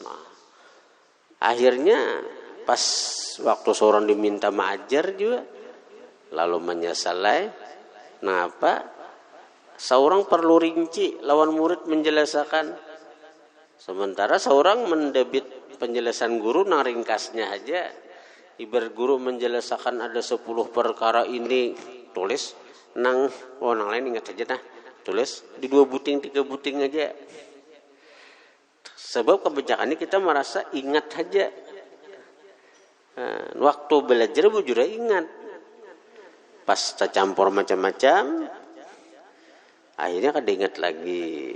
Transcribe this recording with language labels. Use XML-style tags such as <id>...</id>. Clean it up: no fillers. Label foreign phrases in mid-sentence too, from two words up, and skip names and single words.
<id>Nah, akhirnya pas waktu seorang diminta mengajar juga, lalu menyesal. Kenapa?</id> <bjn>Seorang perlu rinci lawan murid menjelaskan, sementara seorang mendebit penjelasan guru nang ringkasnya aja.</bjn> <id>Ibarat guru menjelaskan ada 10 perkara ini,</id> <bjn>tulis nang lain ingat aja nah, tulis di 2 buting 3 buting aja.</bjn> <id>Sebab kebijakannya kita merasa ingat aja.</id> <bjn>Waktu belajar bujur ingat. Pas tercampur macam-macam, akhirnya kada ingat lagi.</bjn>